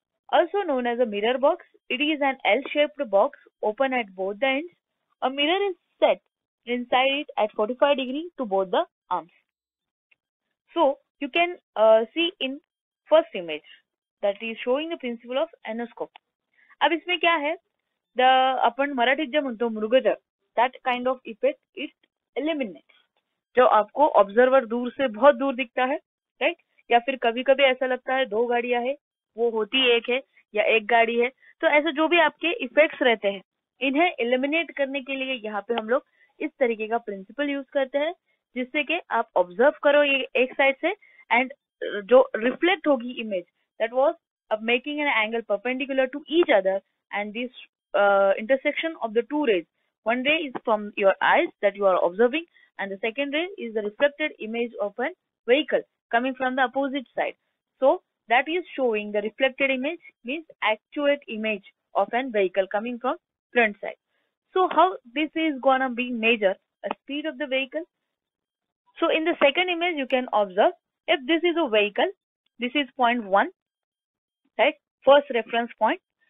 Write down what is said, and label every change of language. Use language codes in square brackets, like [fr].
[en] Also known as a mirror box, it is an L-shaped box open at both the ends. A mirror is set inside it at 45 degrees to both the arms. So you can see in first image that is showing the principle of anoscope. [hi] अब इसमें क्या है, [mr] अपन मराठीत जे म्हणतो मृगजर, [en] that kind of effect it eliminates. [hi] जो आपको observer दूर से बहुत दूर दिखता है, राइट, या फिर कभी कभी ऐसा लगता है दो गाड़ियां है, वो होती एक है, या एक गाड़ी है। तो ऐसे जो भी आपके इफेक्ट्स रहते हैं, इन्हें एलिमिनेट करने के लिए यहाँ पे हम लोग इस तरीके का प्रिंसिपल यूज करते हैं, जिससे कि आप ऑब्जर्व करो ये एक साइड से, एंड जो रिफ्लेक्ट होगी image, [en] That was making an angle perpendicular to each other, and this intersection of the two rays, one ray is from your eyes that you are observing, and the second ray is the reflected image of an vehicle coming from the opposite side. So that is showing the reflected image means accurate image of an vehicle coming from front side. So how this is gonna be measure a speed of the vehicle? So in the second image you can observe, if this is a vehicle, this is point 1, right? First reference point.